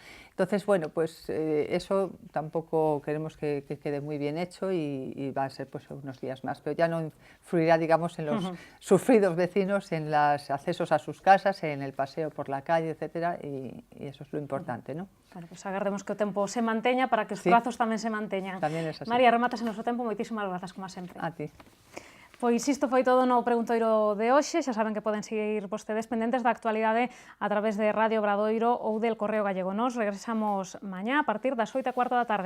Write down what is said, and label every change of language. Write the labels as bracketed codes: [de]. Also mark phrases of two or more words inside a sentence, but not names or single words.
[es] Entonces, bueno, pues eso tampoco queremos que quede muy bien hecho, y va a ser pues unos días más, pero ya no influirá, digamos, en los sufridos vecinos, en los accesos a sus casas, en el paseo por la calle, etcétera, y eso es lo importante, ¿no? [gl] Bueno, pues agardemos que o tempo se manteña para que os prazos tamén se manteñan. Tamén é así. María, rematas en noso tempo, moitísimas grazas, como sempre. A ti. Pois isto foi todo no Preguntoiro de hoxe. Xa saben que poden seguir vostedes pendentes da actualidade a través de Radio Obradoiro ou del Correo Gallego. Nos regresamos mañá a partir das 8:15 da tarde.